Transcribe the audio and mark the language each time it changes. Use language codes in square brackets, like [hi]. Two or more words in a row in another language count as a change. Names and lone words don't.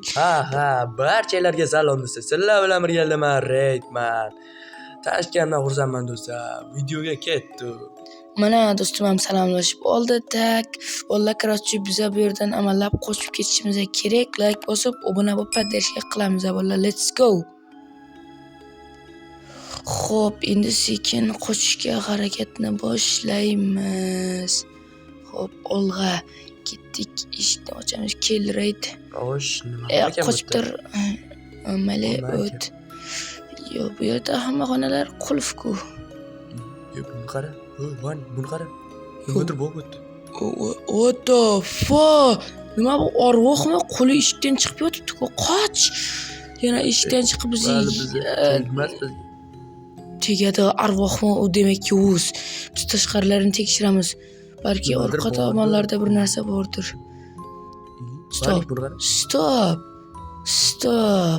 [uz] Ha, barchalarga salom do'stlar. Sizlar bilan birgaman Raidman. Tanishganimdan xursandman do'stlar. Videoga ketdik. Mana do'stim ham salomlashib oldi. Tak, bolalar qarorchi biz bu yerdan amallab qochib ketishimiz kerak. Like bosib, obuna bo'lib podдержка qilamiz bolalar. [en] Let's go. [uz] Xo'p, endi sekin qochishga harakatni boshlaymiz. Xo'p, olg'a ketdik. Eshikni ochamiz. Kel Raid. Xo'sh, nima ekan? Qochib tur. Mayli, o't. Yo, bu yerda hamma xonalar qulf-ku. Yo, buni qara. Van, buni qara. Nimadir bo'lib o'tdi. [en] What the fuck? [uz] Nima bu arvohmi? Qo'li eshikdan chiqib yotibdi-ku. Qoch. Yana eshikdan chiqib bizni tegadi. Arvohmi u demakki o'z. Biz tashqarilarini tekshiramiz. Balki orqa tomonlarda bir narsa bordir. Stop.